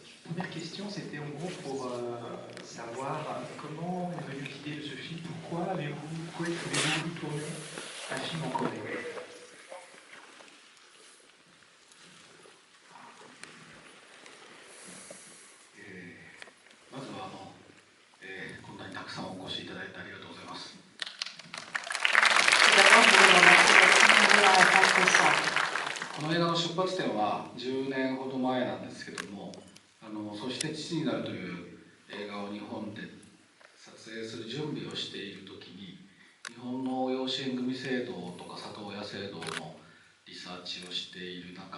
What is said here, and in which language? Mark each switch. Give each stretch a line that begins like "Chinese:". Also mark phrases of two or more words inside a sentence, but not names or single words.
French: Première question, c'était en gros pour savoir comment est venue l'idée de ce film, pourquoi avez-vous voulu tourner un film en Corée?
Japanese: まずはこんなにたくさんお越しいただいてありがとうございます。この映画の出発点は10年ほど前なんですけども、そして父になるという映画を日本で撮影する準備をしている時に、日本の養子縁組制度とか里親制度のリサーチをしている中